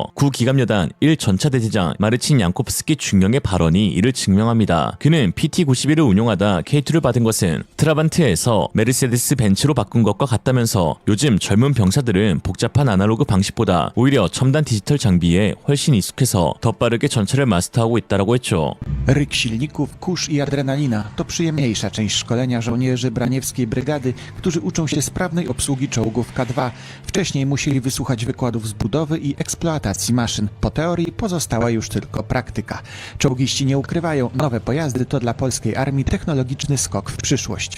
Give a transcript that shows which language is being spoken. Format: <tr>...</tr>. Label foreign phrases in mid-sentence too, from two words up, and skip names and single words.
<ko>구기갑여단 1전차대대장 마르친 양코프스키 중령의 발언이 이를 증명합니다. 그는 PT-91을 운용하다 K2를 받은 것은 트라반트에서 메르세데스 벤츠로 바꾼 것과 같다면서 요즘 젊은 병사들은 복잡한 아날로그 방식보다 오히려 첨단 디지털 장비에 훨씬 익숙해서 더 빠르게 전차를 마스터하고 있다고 했죠.</ko> <pl>Ryk silników, kurz i adrenalina to przyjemniejsza część szkolenia żołnierzy Braniewskiej Brygady, którzy uczą się sprawnej obsługi czołgów K2. Wcześniej musieli wysłuchać wykładów z budowy i eksploatacji maszyn. Po teorii pozostała już tylko praktyka. Czołgiści nie ukrywają, nowe pojazdy to dla polskiej armii technologiczny skok w przyszłość.</pl>